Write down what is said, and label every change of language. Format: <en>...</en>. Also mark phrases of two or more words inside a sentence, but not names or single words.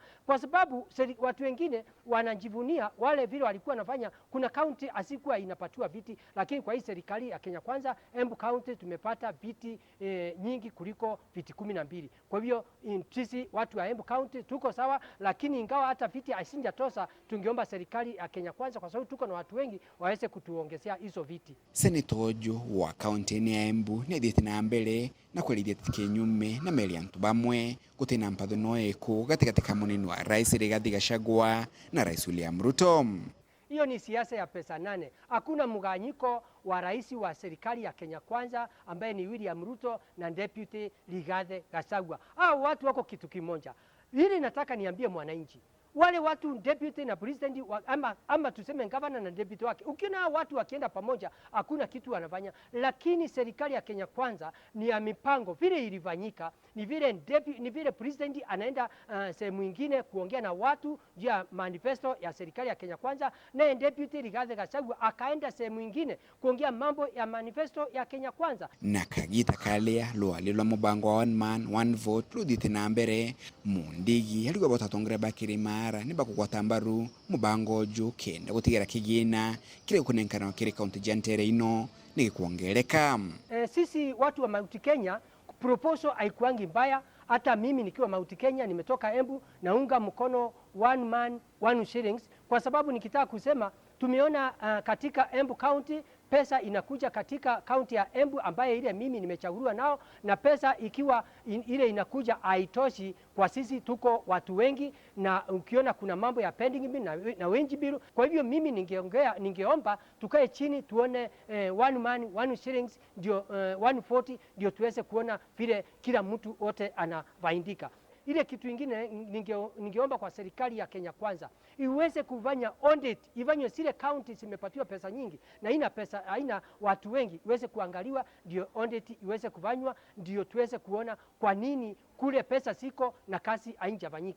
<sw>Kwa sababu watu wengine wanajivunia wale vile walikuwa nafanya, kuna county asikuwa inapatiwa viti, lakini kwa hii serikali ya Kenya Kwanza Embu County tumepata viti nyingi kuliko viti 12. Kwa hivyo sisi watu wa Embu County tuko sawa, lakini ingawa hata viti asinjatosa, tungeomba serikali ya Kenya Kwanza kwa sababu tuko na watu wengi waweze kutuongezea hizo viti.</sw> <mer>Seneta ojo wa kaunti ya Embu ni thithi na mbele na kwelithia kinyume na meli antu bamwe gutina mpatho noeku gatigati ka munini wa Rais Rigathi Gachagua na Rais William Ruto.</mer> <sw>Hiyo ni siasa ya pesa 8. Hakuna mganyiko wa rais wa serikali ya Kenya Kwanza ambaye ni William Ruto na deputy Rigathi Gachagua. Hao watu wako kitu kimoja. Hili nataka niambie mwananchi. Wale watu deputy na president ama tuseme governor na deputy wake, ukiona watu wakienda pamoja hakuna kitu wanafanya. Lakini serikali ya Kenya Kwanza ni ya mipango. Vile ilifanyika ni vile president anaenda sehemu nyingine kuongea na watu juu ya manifesto ya serikali ya Kenya Kwanza, na deputy Rigathi Gachagua akaenda sehemu nyingine kuongea mambo ya manifesto ya Kenya Kwanza.</sw> <mer>Na kagita kalea lwa mubango wa</mer> <en>one man one vote</en> <mer>ludite na mbere. Mwandigi aligo botatongoria Kirimara ni bakugwatambaru mubango ju kenda gutigera kigina kile kunenkana kile county jantere ino ni kuongeleka.</mer> <sw>Sisi watu wa Mount Kenya proposal haikuangi mbaya. Hata mimi nikiwa Mount Kenya nimetoka Embu naunga mkono</sw> <en>one man one shillings,</en> <sw>kwa sababu nikitaka kusema tumeona katika Embu County pesa inakuja katika kaunti ya Embu ambaye ile mimi nimechaguliwa nao, na pesa ikiwa ile inakuja haitoshi kwa sisi tuko watu wengi, na ukiona kuna mambo ya</sw> <en>pending bill</en> <sw>na wenji bill. Kwa hivyo mimi ningeomba tukae chini tuone</sw> <en>one man one shillings</en> <sw>ndio 140 ndio tuweze kuona vile kila mtu wote anavaindika. Ile kitu kingine ningeomba kwa serikali ya Kenya Kwanza iweze kufanya audit, ifanye zile county zimepatiwa pesa nyingi na haina watu wengi, iweze kuangaliwa ndio audit iweze kufanywa, ndio tuweze kuona kwa nini kule pesa siko na kazi haijafanyika.</sw>